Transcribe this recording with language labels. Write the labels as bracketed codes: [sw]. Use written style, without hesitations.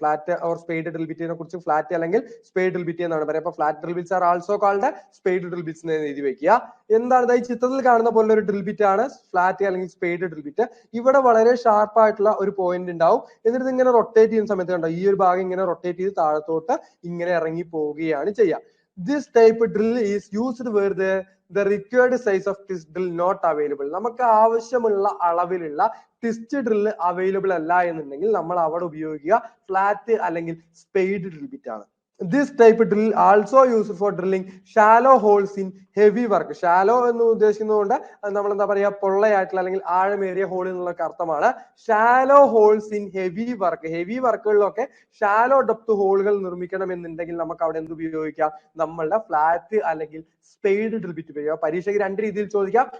[ml] Flat or spade drill ബിറ്റിനെ കുറിച്ച് flat അല്ലെങ്കിൽ spade drill bit എന്നാണ് പറയാം. അപ്പൊ [en] flat drill bits are also called spade drill bits [ml] എന്ന് എഴുതി വെക്കുക. എന്താണ് ഈ ചിത്രത്തിൽ കാണുന്ന പോലെ ഒരു ഡ്രിൽ ബിറ്റ് ആണ് ഫ്ലാറ്റ് അല്ലെങ്കിൽ സ്പെയ്ഡ് ഡ്രിൽ ബിറ്റ്. ഇവിടെ വളരെ ഷാർപ്പ് ആയിട്ടുള്ള ഒരു പോയിന്റ് ഉണ്ടാവും. എന്നിട്ട് ഇങ്ങനെ റൊട്ടേറ്റ് ചെയ്യുന്ന സമയത്ത് കണ്ടോ, ഈ ഒരു ഭാഗം ഇങ്ങനെ റൊട്ടേറ്റ് ചെയ്ത് താഴത്തോട്ട് ഇങ്ങനെ ഇറങ്ങി പോവുകയാണ് ചെയ്യുക. [en] This type of drill is used where the required size of twist drill not available. [ml] നമുക്ക് ആവശ്യമുള്ള അളവിലുള്ള ട്വിസ്റ്റ് ഡ്രിൽ അവൈലബിൾ അല്ല എന്നുണ്ടെങ്കിൽ നമ്മൾ അവിടെ ഉപയോഗിക്കുക ഫ്ലാറ്റ് അല്ലെങ്കിൽ സ്പെയ്ഡ് ഡ്രിൽ ബിറ്റ് ആണ്. [en] This type of drill also used for drilling shallow holes in heavy work. [ml] Shallow എന്ന് ഉദ്ദേശിക്കുന്നതുകൊണ്ട് നമ്മൾ എന്താ പറയാ, പൊള്ളയായിട്ടുള്ള അല്ലെങ്കിൽ ആഴമേറിയ ഹോൾ എന്നുള്ള അർത്ഥമാണ്. [en] Shallow holes in heavy work. [ml] Heavy വർക്കുകളിലൊക്കെ shallow depth ഹോളുകൾ നിർമ്മിക്കണം എന്നുണ്ടെങ്കിൽ നമുക്ക് അവിടെ എന്ത് ഉപയോഗിക്കാം? നമ്മളുടെ ഫ്ലാറ്റ് അല്ലെങ്കിൽ സ്പെയ്ഡ് ഡ്രിൽ ബിറ്റ് ഉപയോഗിക്കാം. പരീക്ഷയ്ക്ക് 2 രീതിയിൽ ചോദിക്കാം.